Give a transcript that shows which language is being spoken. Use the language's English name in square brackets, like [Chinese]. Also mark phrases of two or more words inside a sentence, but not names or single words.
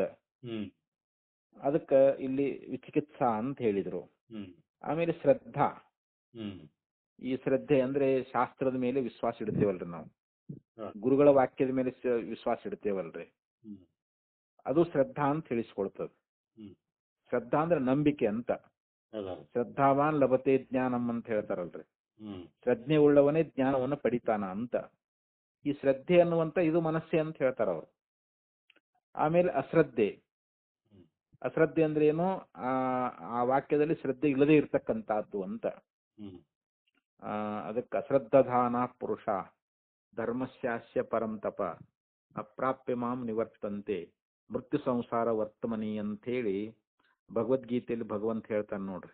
[Kannada] ಅದಕ್ಕ ಇಲ್ಲಿ ವಿಚಿಕಿತ್ಸಾ ಅಂತ ಹೇಳಿದ್ರು. ಆಮೇಲೆ ಶ್ರದ್ಧಾ, ಈ ಶ್ರದ್ಧೆ ಅಂದ್ರೆ ಶಾಸ್ತ್ರದ ಮೇಲೆ ವಿಶ್ವಾಸ ಇಡ್ತೇವಲ್ರಿ ನಾವು, ಗುರುಗಳ ವಾಕ್ಯದ ಮೇಲೆ ವಿಶ್ವಾಸ ಇಡ್ತೇವಲ್ರಿ, ಅದು ಶ್ರದ್ಧಾ ಅಂತ ತಿಳಿಸ್ಕೊಳ್ತದ. ಶ್ರದ್ಧಾ ಅಂದ್ರೆ ನಂಬಿಕೆ ಅಂತ. [Sanskrit] ಶ್ರದ್ಧಾವಾನ್ ಲಭತೆ ಜ್ಞಾನಂ [Kannada] ಅಂತ ಹೇಳ್ತಾರಲ್ರಿ, ಶ್ರದ್ಧೆ ಉಳ್ಳವನೇ ಜ್ಞಾನವನ್ನು ಪಡಿತಾನ ಅಂತ. ಈ ಶ್ರದ್ಧೆ ಅನ್ನುವಂತ ಇದು ಮನಸ್ಸೇ ಅಂತ ಹೇಳ್ತಾರ ಅವರು. ಆಮೇಲೆ ಅಶ್ರದ್ಧೆ, ಅಶ್ರದ್ಧೆ ಅಂದ್ರೆ ಏನು, ಆ ವಾಕ್ಯದಲ್ಲಿ ಶ್ರದ್ಧೆ ಇಲ್ಲದೆ ಇರ್ತಕ್ಕಂಥದ್ದು ಅಂತ. ಅದಕ್ಕೆ [Sanskrit] ಅಶ್ರದ್ಧಾನ ಪುರುಷ ಧರ್ಮಸ್ಯಾಸ್ಯ ಪರಂ ತಪ ಅಪ್ರಾಪ್ಯ ಮಾಂ ನಿವರ್ತಂತೆ ಮೃತ್ಯು ಸಂಸಾರ ವರ್ತಮನಿ [Kannada] ಅಂತ ಹೇಳಿ ಭಗವದ್ಗೀತೆಯಲ್ಲಿ ಭಗವಂತ ಹೇಳ್ತಾನೆ ನೋಡ್ರಿ.